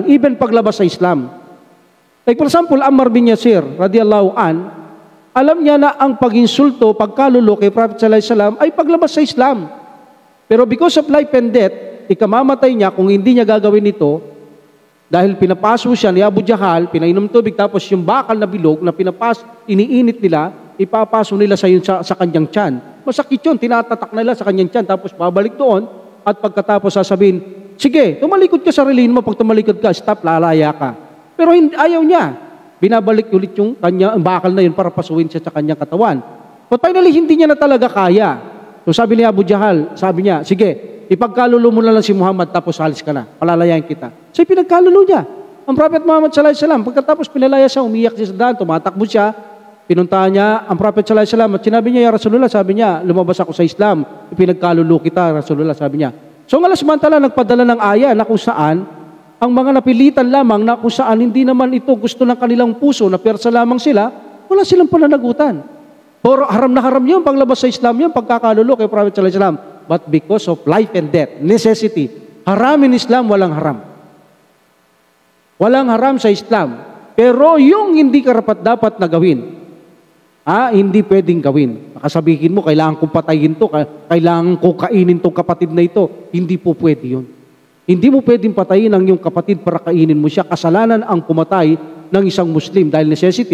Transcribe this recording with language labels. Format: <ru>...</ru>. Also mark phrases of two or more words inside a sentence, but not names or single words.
<tl>Even paglabas sa Islam.</tl> <en>Like for example,</en> <ar>Ammar bin Yasir, رضي الله عن,</ar> <tl>alam niya na ang pag-insulto, pagkalulo kay Prophet</tl> <ar>صلى الله عليه وسلم</ar> <tl>ay paglabas sa Islam.</tl> <en>Pero because of life and death,</en> <tl>ikamamatay niya kung hindi niya gagawin ito, dahil pinapaso siya ni Abu Jahal, pinainom tubig, tapos yung bakal na bilog na iniinit nila, ipapaso nila sa kanyang tiyan. Masakit yun, tinatatak nila sa kanyang tiyan, tapos babalik doon, at pagkatapos sasabihin, sige, tumalikod ka sa sarili mo, pag tumalikod ka, stop, lalaya ka. Pero ayaw niya. Binabalik ulit yung ang bakal na yun para pasuin siya sa kanyang katawan.</tl> <en>But finally,</en> <tl>hindi niya na talaga kaya. So sabi ni Abu Jahal, sabi niya, sige, ipagkalulo mo na lang si Muhammad tapos halis ka na. Palalayain kita. So pinagkalulo niya. Ang Prophet Muhammad</tl> <ar>صلى الله عليه وسلم,</ar> <tl>pagkatapos pinalaya siya, umiyak siya sa daan, tumatakbo siya, pinuntahan niya ang Prophet</tl> <ar>صلى الله عليه وسلم</ar> <tl>at sinabi niya,</tl> <ar>يا رسول الله,</ar> <tl>sabi niya, lumabas ako sa Islam, ipinagkalulo kita, Rasulullah, sabi niya. So ang Allah</tl> <ar>سبحانه وتعالى</ar> <tl>nagpadala ng aya na kung saan ang mga napilitan lamang na kung saan hindi naman ito gusto ng kanilang puso, na persa lamang sila, wala silang pananagutan. Pero haram na haram yun, paglabas sa Islam yun, pagkakalulo kay Prophet</tl> <ar>صلى الله عليه وسلم.</ar> <en>But because of life and death, necessity, haram in Islam,</en> <tl>walang haram. Walang haram sa Islam. Pero yung hindi karapat-dapat na gawin, hindi pwedeng gawin. Makasabihin mo, kailangan kong patayin to, kailangan kong kainin tong kapatid na ito. Hindi po pwede yun. Hindi mo pwedeng patayin ang iyong kapatid para kainin mo siya. Kasalanan ang pumatay ng isang Muslim dahil necessity.</tl>